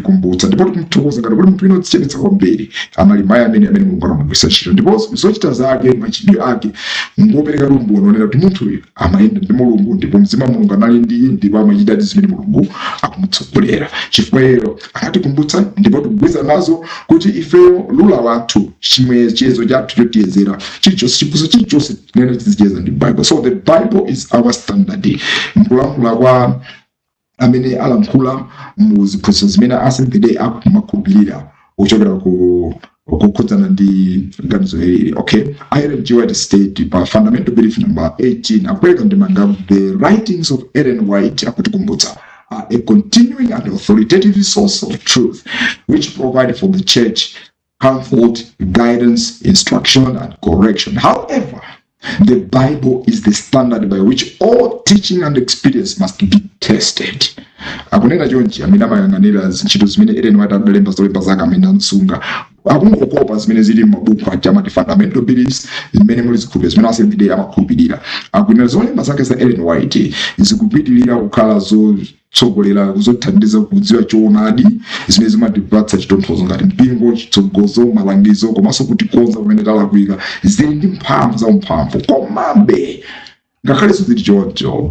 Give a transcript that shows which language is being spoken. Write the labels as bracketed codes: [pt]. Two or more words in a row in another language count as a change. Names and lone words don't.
[ny] kumbutsa ndipo tikumthokoza ngati kuti munthu ino dzichenetsa kwambiri anali mayi amene Mulungu anamugwiritsa ntchito ndipo zochita zake machitidwe ake ngopereka umboni onena kuti munthuyu amayenda ndi Mulungu ndipo Mzimu wa Mulungu anali ndiye ndipo amachita zimene Mulungu akumutsogolera chifukwa ero akatikumbutsa ndipo tikugwiza nazo kuti ifeyo lula wathu chiyezo chathu chotiyezera chilichonse chiphunzitso chilichonse tinene tizicheza ndi Bible. [en] So the Bible is our standard. [ny] Mkulankhula kwa amene alankhula mu ziphunzitso zimene Seventh Day akumakhulupirira ochokera kukhudzana ndi ganizo hili. [en] Okay, Ellen G White state pa fundamental belief number 18 [ny] akupereka ndemanga [en] the writings of Ellen White akutikumbutsa are a continuing and authoritative source of truth which provide for the church comfort, guidance, instruction, and correction. However, the Bible is the standard by which all teaching and experience must be tested. [ny] Akunena chonchi amene amayang'anira ntchito zimene Ellen White adalemba zolemba zake amene ansunga akungokopa zimene zili m'mabuku amati [en] fundamental beliefs [ny] zimene muli zikhulupiriro zimene Seventh Day amakhulupirira. Akunena zolemba zake za Ellen White zikupitirira kukhala zotsogolera zothandiza kudziwa choonadi zimene zimatipatsa chitonthozo ngati mpingo, chitsogozo, malangizo komanso kutikonza pamene talakwika zili ndi mphamvu komabe ngakhale zili choncho